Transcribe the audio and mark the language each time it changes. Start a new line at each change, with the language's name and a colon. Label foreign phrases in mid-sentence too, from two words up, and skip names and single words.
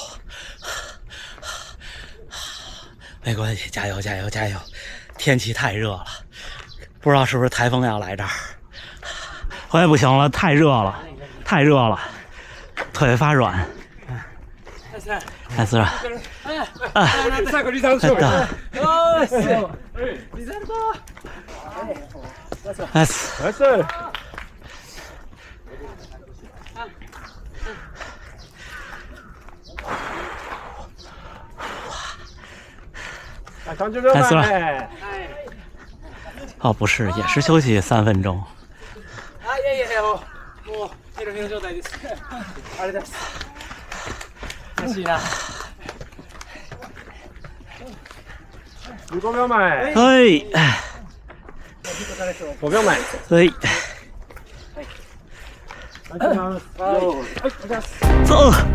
Chinese: 没关系，加油，加油，加油！天气太热了，不知道是不是台风要来这儿。我也不行了，太热了，太热了，腿发软。太自然。啊，
Japanese: 最後リザルト勝負。よし。リザルト。ナイス。ナイス。30 秒前。
Chinese: 哦，不是，也是休息3分钟。
Japanese: あ、いやいやいや、もうヘロヘロ状態です。あれです。嬉しいな。15秒前。はい。 5秒前。はい。走。